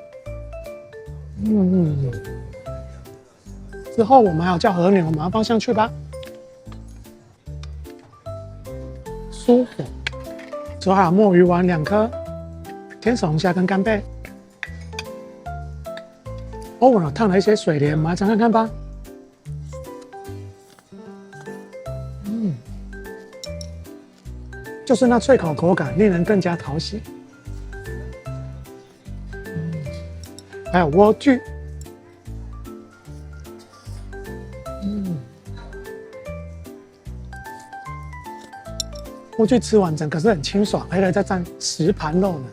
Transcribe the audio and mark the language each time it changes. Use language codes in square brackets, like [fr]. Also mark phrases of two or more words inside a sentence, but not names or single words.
[zh] 之後我們還有叫和牛，我們要放上去吧。舒服。之後還有墨魚丸2顆。天使龍蝦跟干貝，歐文燙了一些水蓮，我們來嘗看看吧。就是那脆口口感，令人更加討喜。還有萵苣，萵苣吃完整可是很清爽，還可以再蘸10盤肉呢。